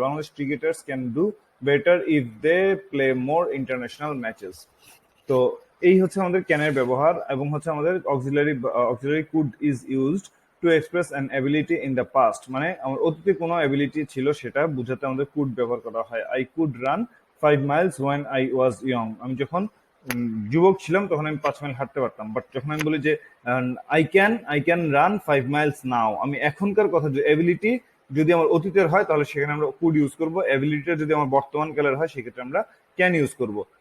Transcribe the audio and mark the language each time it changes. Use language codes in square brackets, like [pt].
[en] Bangladesh cricketers can do better if they play more international matches. [bn] তো এই হচ্ছে আমাদের ক্যানের ব্যবহার, এবং হচ্ছে আমাদের [en] auxiliary could is used to express an ability in the past, [bn] মানে আমার অতীতে কোনো অ্যাবিলিটি ছিল সেটা বোঝাতে আমাদের কুড ব্যবহার করা হয়. [en] I could run 5 miles when I was young. [bn] আমি যখন যুবক ছিলাম তখন আমি 5 মাইল হাঁটতে পারতাম. বাট যখন আমি বলি যে [en] I can run 5 miles now, [bn] আমি এখনকার কথা, যে অ্যাবিলিটি যদি আমার অতীতের হয় তাহলে সেখানে আমরা কুড ইউজ করবো. অ্যাবিলিটিটা যদি আমার বর্তমান কালের হয় সেক্ষেত্রে আমরা ক্যান ইউজ করবো.